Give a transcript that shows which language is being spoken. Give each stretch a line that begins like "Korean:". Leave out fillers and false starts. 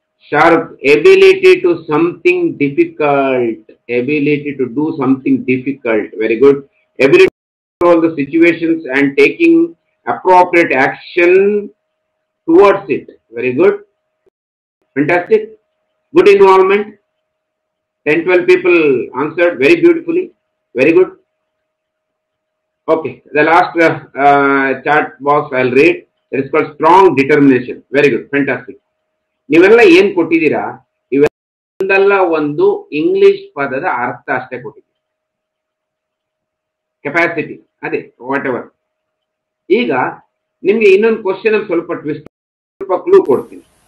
English: Shahrukh, ability to something difficult. Ability to do something difficult. Very good. Ability to control the situations and taking appropriate action towards it. Very good. Fantastic. Good involvement. 10-12 people answered very beautifully. Very good. Okay. The last chat box I'll read. It is called strong determination. Very good. Fantastic.
Kannada: ನೀವೆಲ್ಲ ಏನ್ ಕೊಟ್ಟಿದ್ದೀರಾ ಇವೆಲ್ಲ ಒಂದು English ಪದದ ಅರ್ಥ ಅಷ್ಟೇ ಕೊಟ್ಟಿದ್ದೀರಿ. Capacity ಅದೇ
English: Whatever.
Kannada: ಈಗ ನಿಮ್ಗೆ ಇನ್ನೊಂದು ಕ್ವಶನ್ ಅಲ್ಲಿ ಸ್ವಲ್ಪ ಟ್ವಿಸ್ಟ್, ಸ್ವಲ್ಪ ಕ್ಲೂ ಕೊಡ್ತೀನಿ.